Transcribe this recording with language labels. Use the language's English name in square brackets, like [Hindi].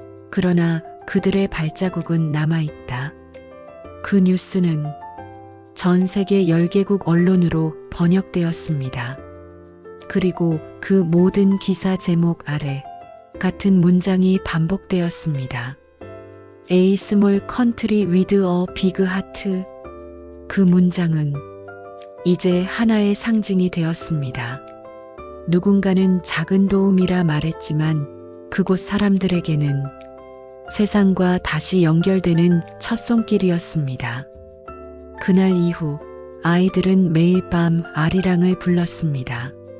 [Korean] 그러나 그들의 발자국은 남아있다. 그 뉴스는 전 세계 10개국 언론으로 번역되었습니다. 그리고 그 모든 기사 제목 아래 같은 문장이 반복되었습니다. [English] A small country with a big heart. [Korean] 그 문장은 이제 하나의 상징이 되었습니다. 누군가는 작은 도움이라 말했지만 그곳 사람들에게는 세상과 다시 연결되는 첫 손길이었습니다. 그날 이후 아이들은 매일 밤 아리랑을 불렀습니다.